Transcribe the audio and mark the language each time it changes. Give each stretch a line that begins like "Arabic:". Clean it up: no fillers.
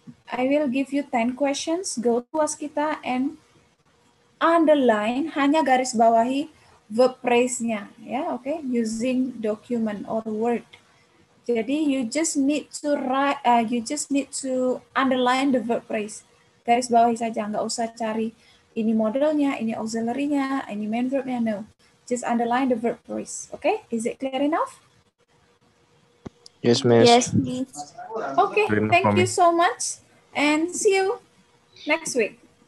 English: I will give you 10 questions. Go to Waskita and underline,
Indonesian: hanya garis bawahi verb phrase-nya ya, oke?
English: Using document or word. Jadi you just need to write, you just need to underline the verb phrase.
Indonesian: Garis bawahi saja, nggak usah cari ini modelnya, ini auxiliary-nya, ini main verb-nya, no.
English: Just underline the verb phrase, okay? Is it clear enough? Yes, Miss. Yes, Miss. Okay, thank you so much and see you next week.